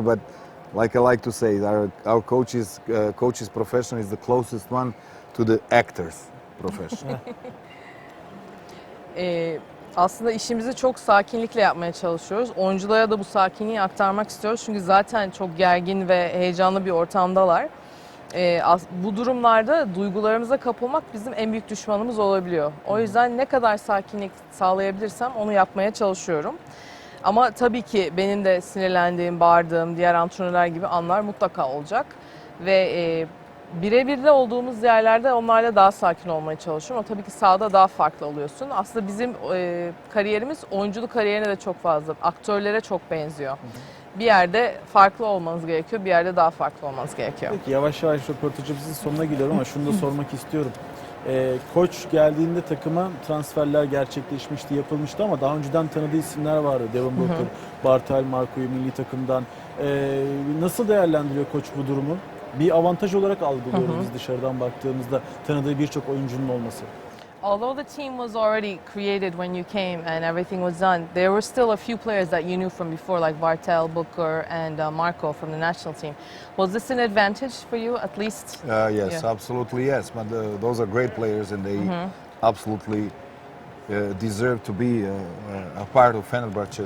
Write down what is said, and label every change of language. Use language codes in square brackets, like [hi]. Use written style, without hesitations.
[en] But like I like to say, our coach's profession is the closest one to the actor's profession. [tr] Aslında işimizi çok sakinlikle yapmaya çalışıyoruz. Oyunculara da bu sakinliği aktarmak istiyoruz. Çünkü zaten çok gergin ve heyecanlı bir ortamdalar. Bu durumlarda duygularımıza kapılmak bizim en büyük düşmanımız olabiliyor. O yüzden ne kadar sakinlik sağlayabilirsem onu yapmaya çalışıyorum. Ama tabii ki benim de sinirlendiğim, bağırdığım, diğer antrenörler gibi anlar mutlaka olacak. Ve birebir de olduğumuz yerlerde onlarla daha sakin olmaya çalışıyorum. Ama tabii ki sahada daha farklı oluyorsun. Aslında bizim kariyerimiz oyunculuk kariyerine de çok fazla, aktörlere çok benziyor. Bir yerde farklı olmanız gerekiyor, bir yerde daha farklı olmanız gerekiyor. Peki yavaş yavaş röportajımızın sonuna geliyorum ama şunu da sormak istiyorum. Koç geldiğinde takıma transferler gerçekleşmişti, yapılmıştı ama daha önceden tanıdığı isimler vardı. Devon Booker, Bartel, Marco'yu milli takımdan. Nasıl değerlendiriyor koç bu durumu? Bir avantaj olarak algılıyoruz biz dışarıdan baktığımızda tanıdığı birçok oyuncunun olması. [en] Although the team was already created when you came and everything was done, there were still a few players that you knew from before, like Bartel, Booker, and Marco from the national team. Was this an advantage for you, at least? Yes, Yeah. absolutely yes. But those are great players, and they absolutely deserve to be a part of Fenerbahçe.